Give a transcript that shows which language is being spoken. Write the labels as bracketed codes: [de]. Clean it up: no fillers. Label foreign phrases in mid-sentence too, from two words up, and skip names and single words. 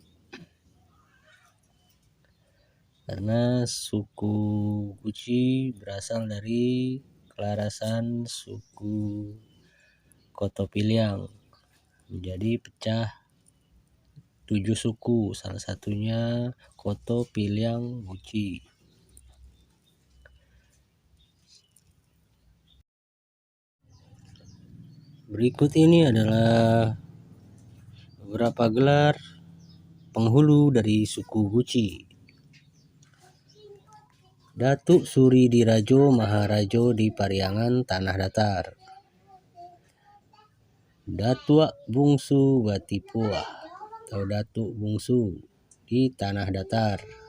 [id] Karena suku Guci berasal dari kelarasan suku Koto Piliang menjadi pecah 7 suku, salah satunya Koto Piliang Guci. Berikut ini adalah beberapa gelar penghulu dari suku Guci. Datuk Suri Dirajo Maharajo di Pariangan Tanah Datar. Datuk Bungsu Batipuah atau Datuk Bungsu di Tanah Datar.